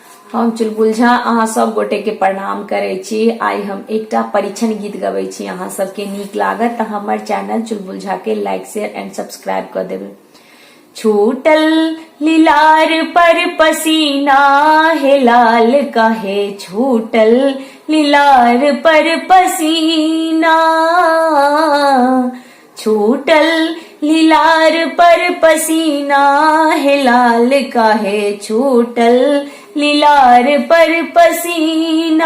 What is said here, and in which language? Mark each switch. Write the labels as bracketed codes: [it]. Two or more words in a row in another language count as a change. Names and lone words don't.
[mai] हम चुलबुल झा अहाँ सब गोटे के प्रणाम करे छी। आई हम एकटा परीक्षण गीत गबै छी। अहाँ सबके नीक लागत त हमर चैनल चुलबुल झा के [en] like share and subscribe [mai] कर देबै। छूटल लीलार पर पसीना है लाल काहे छूटल लीलार पर पसीना, छूटल लीलार पर पसीना है लाल काहे छूटल लीलार पर पसीना।